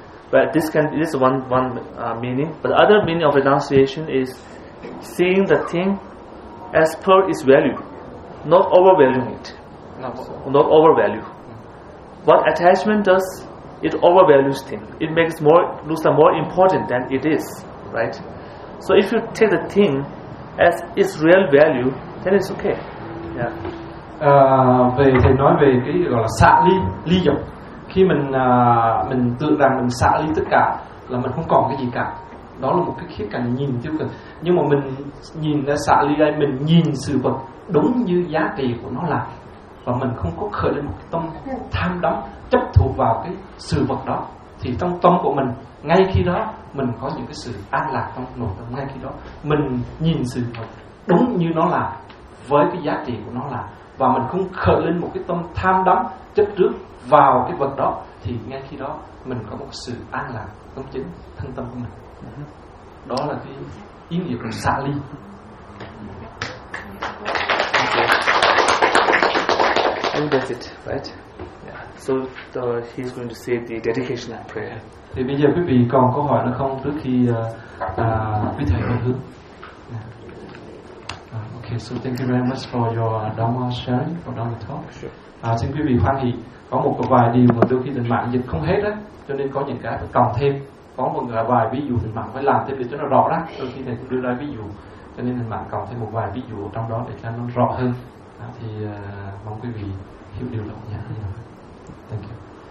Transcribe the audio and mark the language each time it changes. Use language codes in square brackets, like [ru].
[en] But this can this is one meaning. But the other meaning of renunciation is seeing the thing as per its value, not overvaluing it, not overvalue. What attachment does? It overvalues thing. It makes more looks like more important than it is, right? So if you take the thing as its real value, then it's okay. Yeah. [vi] Về thầy nói về cái gọi là xả ly dục. Khi mình tự rằng mình xả ly tất cả là mình không còn cái gì cả. Đó là một cái khía cạnh nhìn tiêu cực. Nhưng mà mình nhìn ra xả ly đây, mình nhìn sự vật đúng như giá trị của nó là, và mình không có khởi lên một cái tâm tham đắm chấp thuộc vào cái sự vật đó, thì trong tâm của mình ngay khi đó mình có những cái sự an lạc trong nội tâm. Ngay khi đó mình nhìn sự vật đúng như nó là, với cái giá trị của nó là, và mình không khởi lên một cái tâm tham đắm chấp trước vào cái vật đó, thì ngay khi đó mình có một sự an lạc trong chính thân tâm của mình. Đó là cái ý nghĩa của xả ly. [en] That's it, right? Yeah. So he's going to say the dedication and prayer. [vi] Thì bây giờ quý vị còn câu hỏi nữa không trước khi quý thầy hướng? [en] Okay, so thank you very much for your Dhamma sharing, for Dhamma talk. Sure. [vi] Xin quý vị hoan hỷ. Có một vài điều mà đôi khi tình mạng dịch không hết á, cho nên có những cái phải cộng thêm. Có một vài ví dụ tình mạng phải làm thêm để cho nó rõ đó. Đôi khi thầy cũng đưa ra ví dụ, cho nên tình mạng cộng thêm một vài ví dụ trong đó để cho nó rõ hơn. Thì mong quý vị hiểu điều đó nhé. [en] Thank you.